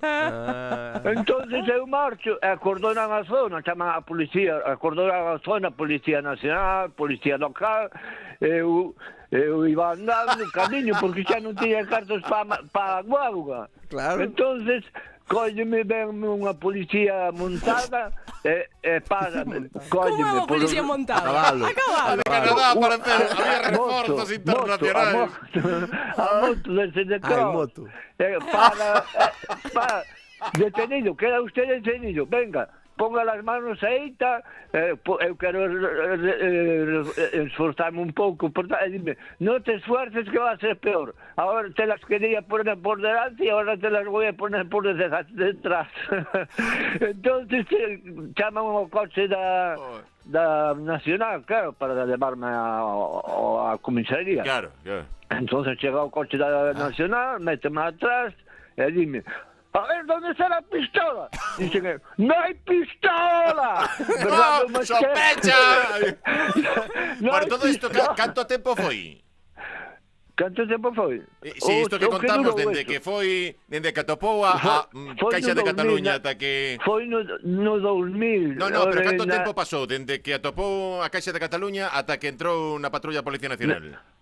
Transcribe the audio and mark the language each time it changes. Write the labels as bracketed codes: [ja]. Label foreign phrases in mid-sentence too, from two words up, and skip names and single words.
[gl] Entonces eu marcho e acordonan a zona, chaman a policía, acordonan a zona, Policía Nacional, Policía Local, eu iba andando no camiño porque xa non tiña cartos para a guagua. Claro. Entonces, cólleme, venme unha policía montada e párame. Como é unha policía montada? Cabalo. A cabalo. [es] Canadá para hacer, había refuerzos internacionales. A moto del Senecor. Ai, moto. Para, detenido, queda usted detenido. Venga, ponga las manos [gl] aí, eu quero esforzarme un pouco, e dime, [es] no te esfuerces que va a ser peor. Ahora te las quería poner por delante y ahora te las voy a poner por detrás. [gl] Entonces chaman o coche da Nacional, claro, para levarme a comisaría. Claro, claro. Entonces chega o coche da Nacional, méteme atrás e dime, [es] a ver, ¿dónde está la pistola? Dicen que ¡no hay pistola! ¡No, sospecha! [gl] Por todo isto, canto tempo foi? Canto tempo foi? Si, isto que contamos, dende que foi, dende que atopou a Caixa de Cataluña ata que... Foi no 2000. No, pero canto tempo pasou, dende que atopou a Caixa de Cataluña ata que entrou na patrulla Policía Nacional?